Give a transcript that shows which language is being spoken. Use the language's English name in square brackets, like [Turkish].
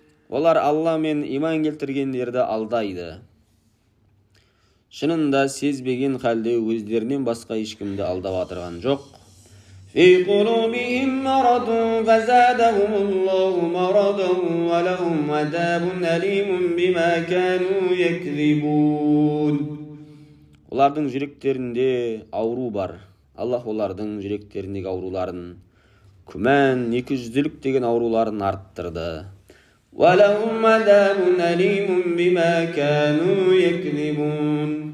[Kazakh] Олар Алла мен иман келтіргендерді алдайды. Шынында сезбеген халде өздерінен басқа ешкімді алдап отырған жоқ. [Arabic] في قلوبهم مرض فزادهم الله مرضا ولهم عذاب أليم بما كانوا يكذبون. [Kazakh] Олардың жүректерінде ауру бар. Аллах олардың жүректеріндегі ауруларын, күмән, екіжүзділік деген ауруларын арттырды. [Arabic] وَلَهُمْ عَذَابٌ أَلِيمٌ بِمَا كَانُوا يَكْذِبُونَ.